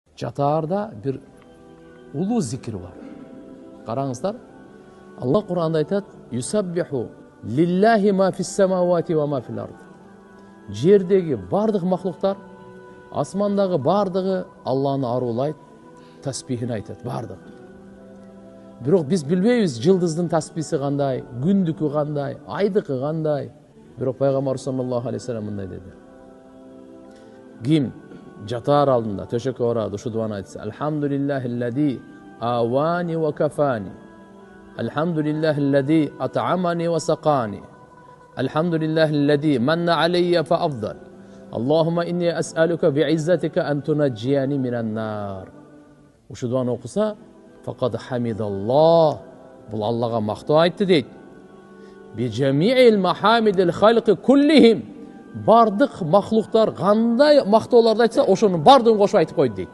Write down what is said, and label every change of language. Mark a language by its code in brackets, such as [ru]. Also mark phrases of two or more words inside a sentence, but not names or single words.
[ky] Жатаарда бир улуу зикир бар. Караңыздар, Аллах Кур'анда айтат: [ar] "يسبح لله ما في السماوات وما في الأرض." [ky] Жердеги бардык махлуктар, асмандагы бардыгы Аллахны арулайт, тасбихин айтат, бардык. Бирок биз билбейбиз жылдыздын тасбиси кандай, күндүкү кандай, айдыкы кандай. Бирок пайгамбар [ar] صلى الله عليه وسلم [ky] мындай деди: Ким жатаар алдында төшөккө барады, ушу дуаны айтса: [ar] "الحمد لله الذي آواني وكفاني. الحمد لله الذي أطعمني وسقاني. الحمد لله الذي منّ علي فأفضل. اللهم إني أسألك بعزتك أن تنجيني من النار." [ky] Ушу дуаны окуса, [ar] فقد حمد الله, [ky] бул Аллага мактоо айтты дейт. [ar] بجميع محامد الخلق كلهم, [ky] бардык махлуктар кандай мактоолорду айтса, ошонун бардыгын кошуп айтып койду дейт.